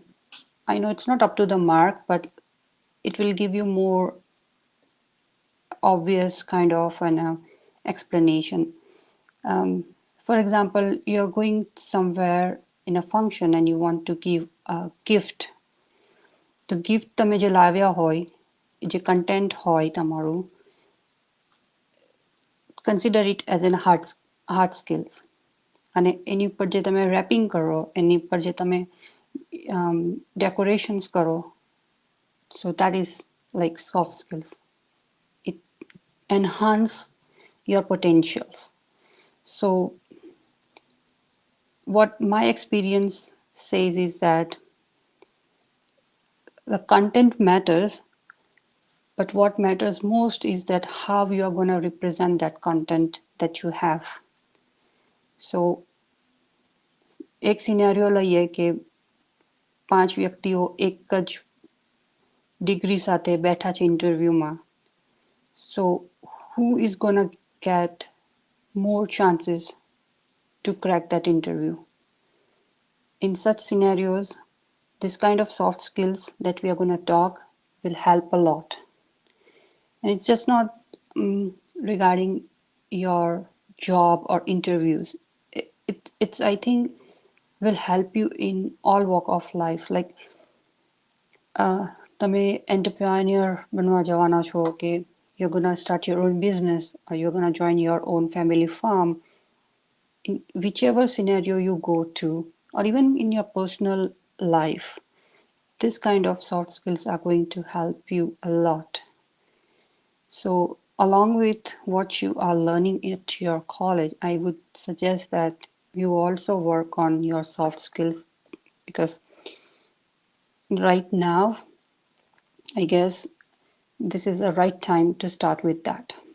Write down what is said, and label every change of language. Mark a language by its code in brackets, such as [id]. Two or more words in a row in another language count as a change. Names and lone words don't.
[en] I know it's not up to the mark, but it will give you more obvious kind of an explanation. For example, you're going somewhere in a function and you want to give a gift. The gift [gu] તમે જે લાવ્યા હોય, જે content હોય તમારું, [en] consider it as an hard skills. [gu] અને એની ઉપર જે તમે wrapping કરો, એની ઉપર જે તમે decorations કરો, [en] so that is like soft skills. It enhance your potentials. So what my experience says is that the content matters, but what matters most is that how you are going to represent that content that you have. [gu] So એક સિનેરિયો લઈએ કે 5 વ્યક્તિઓ એક જ ડિગ્રી સાથે બેઠા છે ઇન્ટરવ્યૂમાં. [en] So who is going to get more chances to crack that interview? In such scenarios, this kind of soft skills that we are going to talk will help a lot. And it's just not regarding your job or interviews. It's I think will help you in all walk of life. Like [gu] તમે entrepreneur બનવા જવાના છો કે [en] you're gonna start your own business or you're gonna join your own family farm. In whichever scenario you go to, or even in your personal life, this kind of soft skills are going to help you a lot. So, along with what you are learning at your college, I would suggest that you also work on your soft skills, because right now, I guess this is the right time to start with that.